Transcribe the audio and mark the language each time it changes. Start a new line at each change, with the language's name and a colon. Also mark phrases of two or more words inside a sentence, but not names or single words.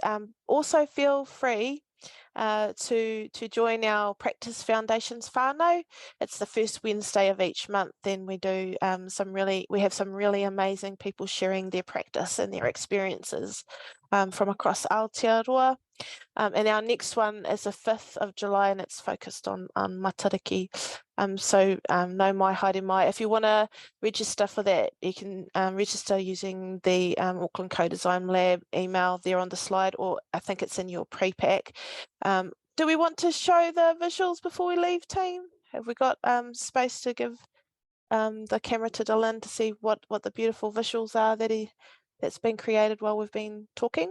English: Also feel free to join our Practice Foundations whānau. It's the first Wednesday of each month, and we do we have some really amazing people sharing their practice and their experiences from across Aotearoa. And our next one is the 5th of July, and it's focused on matariki.
Māori: So no mai haere mai.
English: If you want to register for that, you can register using the Auckland Co-Design Lab email there on the slide, or I think it's in your pre-pack. Do we want to show the visuals before we leave, team? Have we got space to give the camera to Dylan to see what the beautiful visuals are that's been created while we've been talking?